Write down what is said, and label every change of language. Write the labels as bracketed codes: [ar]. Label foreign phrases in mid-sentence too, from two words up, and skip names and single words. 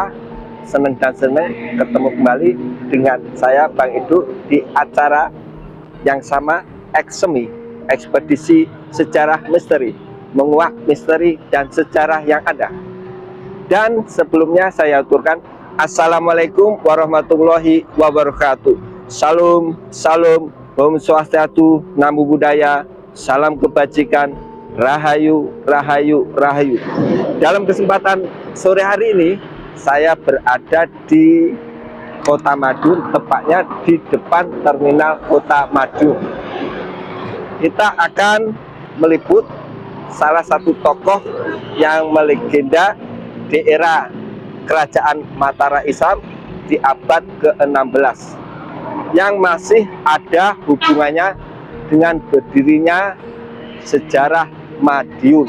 [id] seneng dan seneng ketemu kembali dengan saya Bang Edu di acara yang sama, Semi, Ekspedisi Sejarah Misteri, menguak misteri dan sejarah yang ada. Dan sebelumnya saya aturkan [ar] السلام عليكم ورحمة الله وبركاته. [id] Salam, salam, [sa] Om Swastiastu, [pi] Namo Buddhaya, [id] salam kebajikan, Rahayu, Rahayu, Rahayu. Dalam kesempatan sore hari ini, saya berada di Kota Madiun, tepatnya di depan Terminal Kota Madiun. Kita akan meliput salah satu tokoh yang melegenda di era Kerajaan Mataram Islam di abad ke-16, yang masih ada hubungannya dengan berdirinya sejarah Madiun.